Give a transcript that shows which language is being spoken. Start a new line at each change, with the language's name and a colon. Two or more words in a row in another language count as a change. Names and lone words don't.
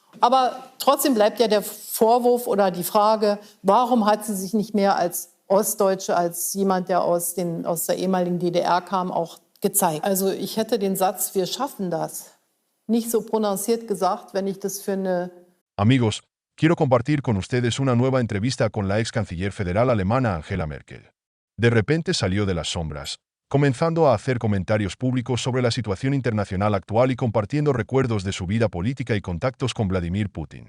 German: Aber trotzdem bleibt ja der Vorwurf oder die Frage, warum hat sie sich nicht mehr als Ostdeutsche, als jemand, der aus der ehemaligen DDR kam, auch gezeigt? Also ich hätte den Satz, wir schaffen das, nicht so prononciert gesagt, wenn ich das für eine...
Spanish: Amigos, quiero compartir con ustedes una nueva entrevista con la ex canciller federal alemana Angela Merkel. De repente salió de las sombras, comenzando a hacer comentarios públicos sobre la situación internacional actual y compartiendo recuerdos de su vida política y contactos con Vladimir Putin.